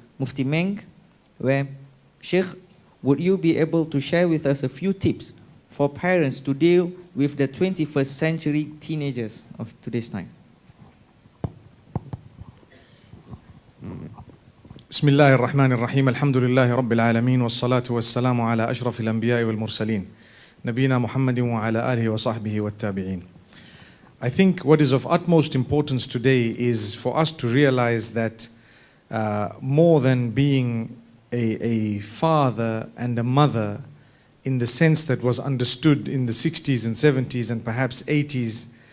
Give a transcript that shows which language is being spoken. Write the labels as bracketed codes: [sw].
[en] Mufti Menk, where, Sheikh, would you be able to share with us a few tips for parents to deal with the 21st century teenagers of today's time? [ar] بسم الله الرحمن الرحيم الحمد لله رب العالمين والصلاة والسلام على أشرف الأنبياء والمرسلين نبينا محمد وعلى آله وصحبه والتابعين. [en] I think what is of utmost importance today is for us to realize that more than being a father and a mother in the sense that was understood in the 60s and 70s and perhaps 80s,